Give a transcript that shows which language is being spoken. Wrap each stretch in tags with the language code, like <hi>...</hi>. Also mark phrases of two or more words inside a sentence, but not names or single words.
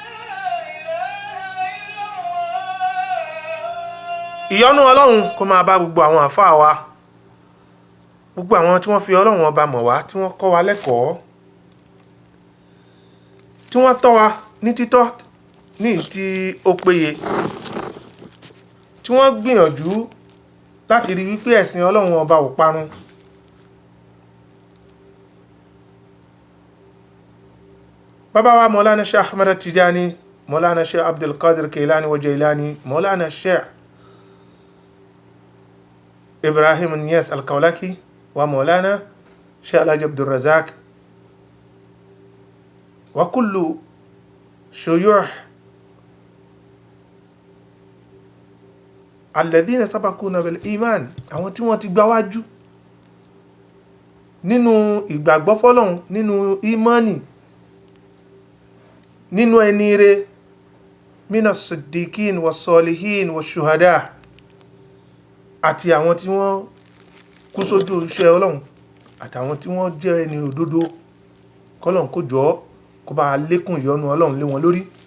<yo>Ìyọ́nú Ọlọ́run kó máa bá gbogbo àwọn àfáà wa, gbogbo àwọn tí wọ́n fi Ọlọ́run ọba mọ̀ wá, tí wọ́n kọ́ wa lẹ́kọ̀ọ́, tí wọ́n tọ́ wa ní títọ́ ní tí ó péye, tí wọ́n gbìyànjú láti rí wípé ẹ̀sìn Ọlọ́run ọba ò parun. Bàbá wa Maulana Sheikh Ahmad Tijani, Maulana Sheikh Abdul Qadir Kailani wa Jailani, Maulana Sheikh Ibrahim Niyas Al-Kaulaki wa Maulana Sheikh Alhaji Abdul Razak</yo> <ar>وكل شيوخ الذين سبقونا بالإيمان,</ar> <yo>àwọn tí wọ́n ti gbáwájú nínú ìgbàgbọ́ fọ́lọ́run, nínú ìmánì, nínú ẹni rere,</yo> <ar>من الصديقين والصالحين والشهداء,</ar> <yo>àti àwọn tí wọ́n kú sójú iṣẹ́ Ọlọ́run àtàwọn tí wọ́n jẹ́ ẹni òdodo, k'Ọlọ́run kó jọ̀ọ́ kó bá lékún ìyọ́nú Ọlọ́run lé wọn lórí.</yo>